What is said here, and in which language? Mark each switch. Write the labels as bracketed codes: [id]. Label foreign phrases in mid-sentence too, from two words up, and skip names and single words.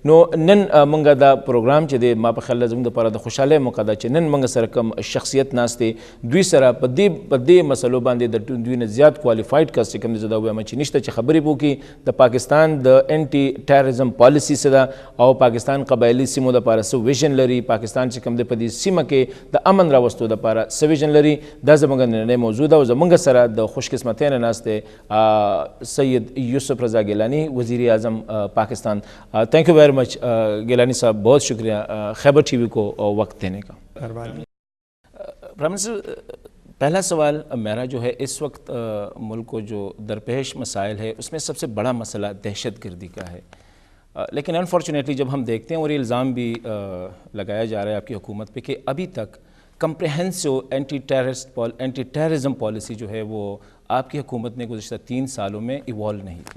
[ps] نو نن موږ دا پروګرام چې دی ما په خیال زموږ دپاره د خوشحالۍ موقع ده چې نن موږ سره کوم شخصیت ناست دی دوی سره په دې مسلو باندې د دوی نه زیات کوالیفاید کس چې کوم دی زه دا ووایم چې نشته چې خبرې وکړي د پاکستان د [en] anti terrorism policy [ps] څه ده او پاکستان قبایلي سیمو دپاره څه ویژن لري، پاکستان چې کوم دی په دې سیمه کې د امن راوستو دپاره څه ویژن لري. دا زموږ نننۍ موضوع ده او زموږ سره د خوش قسمتۍ نه ناست دی سید یوسف رضا گیلانی وزیر اعظم پاکستان. [en] thank you very much [ur] گیلانی صاحب، بہت شکریہ خیبر ٹی وی کو وقت دینے کا. [en] prime minister, [ur] پہلا سوال میرا جو ہے اس وقت ملک کو جو درپیش مسائل ہے اس میں سب سے بڑا مسئلہ دہشت گردی کا ہے، لیکن انفارچونیٹلی جب ہم دیکھتے ہیں اور یہ الزام بھی لگایا جا رہا ہے آپ کی حکومت پہ کہ ابھی تک [en] comprehensive anti terrorism policy [ur] جو ہے وہ آپ کی حکومت نے گزشتہ 3 سالوں میں ایوالو نہیں کی.